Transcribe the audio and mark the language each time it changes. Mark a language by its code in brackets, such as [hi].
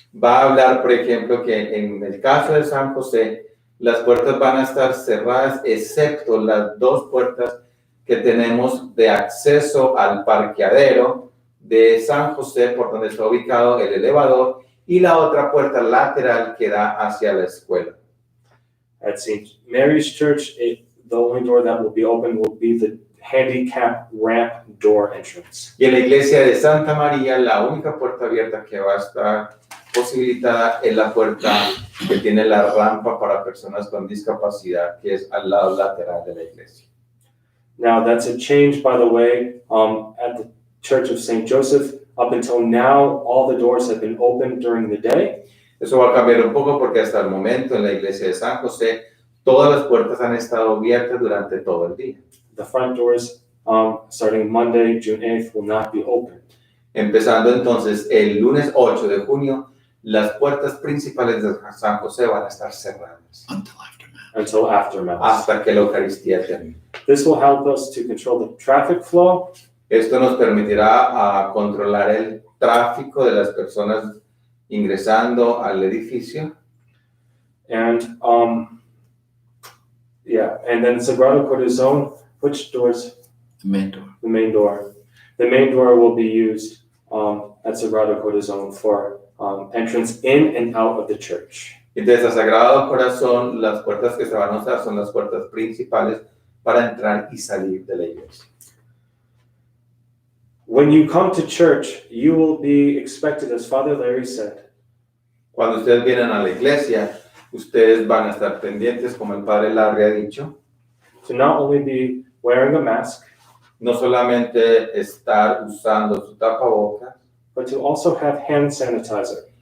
[es] va a hablar, por ejemplo, que en el caso de San José, las puertas van a estar cerradas, excepto las dos puertas que tenemos de acceso al parqueadero de San José, por donde está ubicado el elevador, y la otra puerta lateral que da hacia la escuela. [en] At St. Mary's Church, the only door that will be open will be the handicap ramp door entrance. [es] Y en la iglesia de Santa María, la única puerta abierta que va a estar posibilitada es la puerta que tiene la rampa para personas con discapacidad, que es al lado lateral de la iglesia. [en] Now, that's a change, by the way, at the Church of St. Joseph. Up until now, all the doors have been open during the day. [es] Eso va a cambiar un poco porque hasta el momento en la iglesia de San José, todas las puertas han estado abiertas durante todo el día. [en] The front doors, starting Monday, June 8th, will not be open. [es] Empezando entonces el lunes 8 de junio, las puertas principales de San José van a estar cerradas [en] Until after Mass. [es] hasta que la Eucaristía termine. [en] This will help us to control the traffic flow. [es] Esto nos permitirá controlar el tráfico de las personas ingresando al edificio. [en] And and then Sagrado Corazon, which doors? The main door. The main door. The main door will be used at Sagrado Corazon for entrance in and out of the church. [es] Entonces, a Sagrado Corazón, las puertas que se van a usar son las puertas principales para entrar y salir de la iglesia. [en] When you come to church, you will be expected, as Father Larry said, [es] Cuando ustedes vienen a la iglesia, ustedes van a estar pendientes, como el Padre Larry ha dicho, [en] to not only be wearing a mask, [es] no solamente estar usando su tapabocas, [en] but to also have hand sanitizer.